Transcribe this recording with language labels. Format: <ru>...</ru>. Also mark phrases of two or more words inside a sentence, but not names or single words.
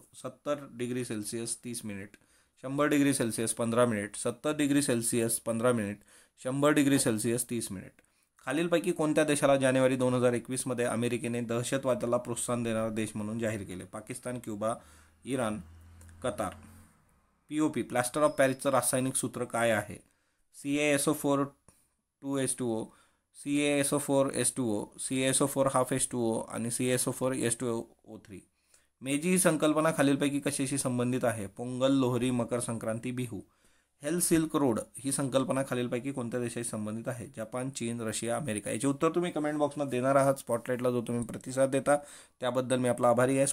<mr>70</mr> <en>degree Celsius</en> <mr>30 मिनिट, 100</mr> <en>degree Celsius</en> <mr>15 मिनिट, 70</mr> <en>degree Celsius</en> <mr>15 मिनिट, 100</mr> <en>degree Celsius</en> <mr>30 मिनिट. खालीलपैकी कोणत्या देशाला जानेवारी 2021मध्ये अमेरिकेने दहशतवादाला प्रोत्साहन देणारा देश म्हणून जाहीर केले? पाकिस्तान, क्युबा, इराण, कतार. POP,</mr> <en>plaster of Parisचं</en> <mr>रासायनिक सूत्र काय आहे? CaSO4 2H2O, CaSO4H2O, CaSO4 हाफ H2O आणि CaSO4 H2O3. मेजी ही संकल्पना खालीलपैकी कशाशी संबंधित आहे? पोंगल, लोहरी, मकर संक्रांती, बिहू. हेल सिल्क रोड ही संकल्पना खालीलपैकी कोणत्या देशाशी संबंधित आहे? जपान, चीन, रशिया, अमेरिका. याचे उत्तर तुम्ही कमेंट बॉक्समध्ये देणार आहात. स्पॉटलाईटला जो तुम्ही प्रतिसाद देता त्याबद्दल मी आपला आभारी आहे.</mr>